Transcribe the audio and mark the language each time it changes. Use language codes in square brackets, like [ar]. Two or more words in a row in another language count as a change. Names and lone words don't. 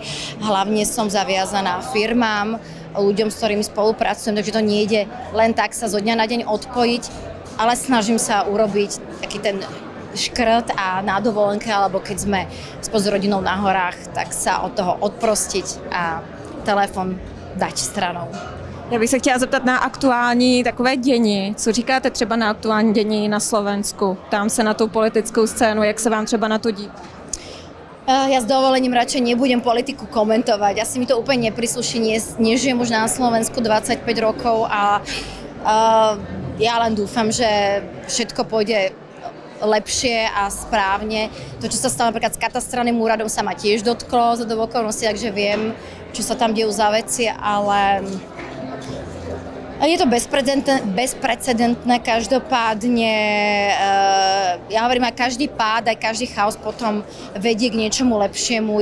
[sk] Hlavne som zaviazaná firmám, ľuďom, s ktorými spolupracujem, takže to nejde len tak sa zo dňa na deň odpojiť, ale snažím sa urobiť taký ten škrt a na dovolenke, alebo keď sme spolu s rodinou na horách, tak sa od toho odprostiť a telefon dať stranou. [cs] Já bych se chtěla zeptat na aktuální takové dění. Co říkáte třeba na aktuální dění na Slovensku? Ptám se na tu politickou scénu, jak se vám třeba na to dí? [sk] Ja s dovolením radšej nebudem politiku komentovať. Asi mi to úplne neprisluší, nežijem už na Slovensku 25 rokov a ja len dúfam, že všetko pôjde lepšie a správne. To, čo sa stalo napríklad s katastrálnym úradom, sa ma tiež dotklo za okolností, takže viem, čo sa tam dejú za veci, ale Je to bezprecedentné, každopádne, ja hovorím, aj každý pád, aj každý chaos potom vedie k niečomu lepšiemu.